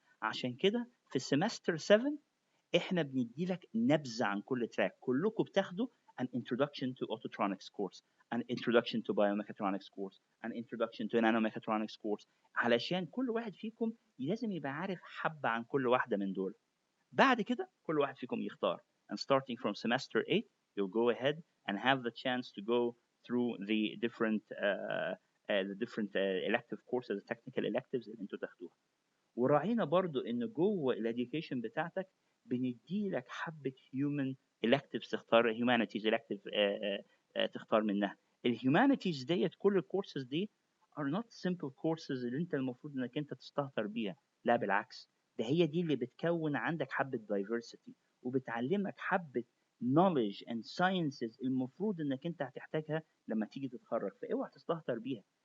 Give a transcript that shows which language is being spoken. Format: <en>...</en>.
<ar>عشان كده في السمستر 7 احنا بندي لك نبذه عن كل تراك. كلكم بتاخدوا</ar> <en>an introduction to autotronics course، an introduction to biomechatronics course، an introduction to nanomechatronics course،</en> <ar>علشان كل واحد فيكم لازم يبقى عارف حبه عن كل واحده من دول. بعد كده كل واحد فيكم يختار</ar> <en>and starting from semester 8 you'll go ahead and have the chance to go through the different elective courses technical electives</en> <ar>اللي انتوا تاخدوها. وراعينا برضو ان جوه الاديوكيشن بتاعتك بندي لك حبه human electives تختار humanities elective تختار منها. الهيومانيتيز ديت كل الكورسز دي</ar> <en>are not simple courses</en> <ar>اللي انت المفروض انك انت تستهتر بيها، لا بالعكس، ده هي دي اللي بتكون عندك حبه diversity وبتعلمك حبه</ar> <en>knowledge and sciences</en> <ar>المفروض انك انت هتحتاجها لما تيجي تتخرج، فاوعى تستهتر بيها.</ar>